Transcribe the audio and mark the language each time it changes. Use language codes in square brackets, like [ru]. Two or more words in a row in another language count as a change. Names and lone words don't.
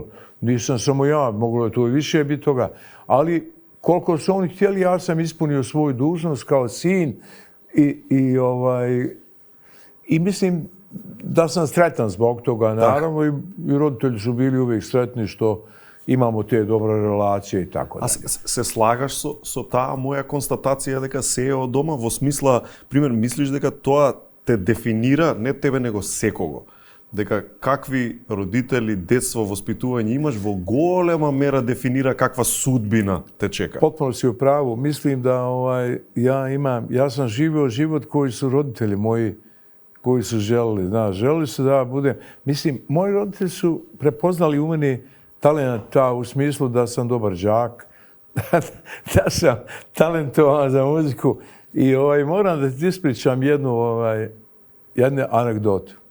[bs] Nisam samo ja, moglo je to i više biti toga. Ali koliko su oni htjeli, ja sam ispunio svoju dužnost kao sin i mislim da sam sretan zbog toga. Naravno i roditelji su bili uvijek sretni što imamo te dobre relacije i tako dalje. [mk] А се слагаш со таа моја констатација дека се е од дома, во смисла, пример, мислиш дека тоа те дефинира, не тебе, него секого? Дека какви родители, детство, воспитување имаш, во голема мера дефинира каква судбина те чека? [bs] Potpuno si u pravu. Mislim da ja sam živio život koji su roditelji moji koji su želeli. Želeli su da budem... Mislim, moji roditelji su prepoznali u meni talenta u smislu da sam dobar đak, da sam talentovan za muziku i moram da ti ispričam jednu anegdotu.